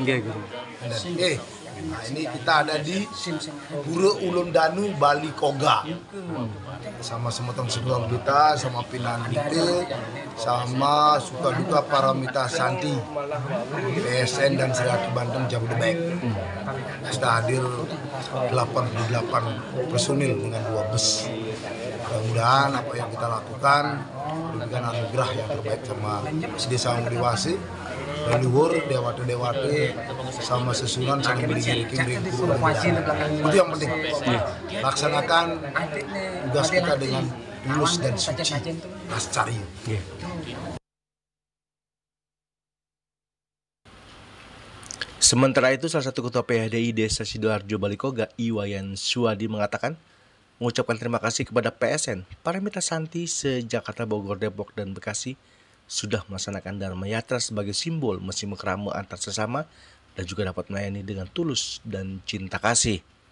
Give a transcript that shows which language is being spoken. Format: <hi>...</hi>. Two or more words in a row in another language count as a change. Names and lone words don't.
<id>Nah, ini kita ada di Pura Ulun Danu Bali Koga sama teman-teman kita, sama Pinandite, sama Sukaduka Para Mita Santi, PSN dan Serati Banten Jabodebek. Sudah hadir 88 personil dengan 2 bus. Mudah-mudahan apa yang kita lakukan memberikan anugerah yang terbaik sama Desa Mudiwasi, leluhur, dewata-dewata, sama sesunan saling beri-beri itu yang penting. Laksanakan tugas kita dengan tulus dan suci, Rascari. Sementara itu, salah satu ketua PHDI Desa Sidoarjo Balikoga, Iwayan Suwadi mengatakan, mengucapkan terima kasih kepada PSN, Para Mita Santi seJakarta, Bogor, Depok, dan Bekasi sudah melaksanakan Dharma Yatra sebagai simbol Mosimo Kramo antar sesama dan juga dapat melayani dengan tulus dan cinta kasih.</id>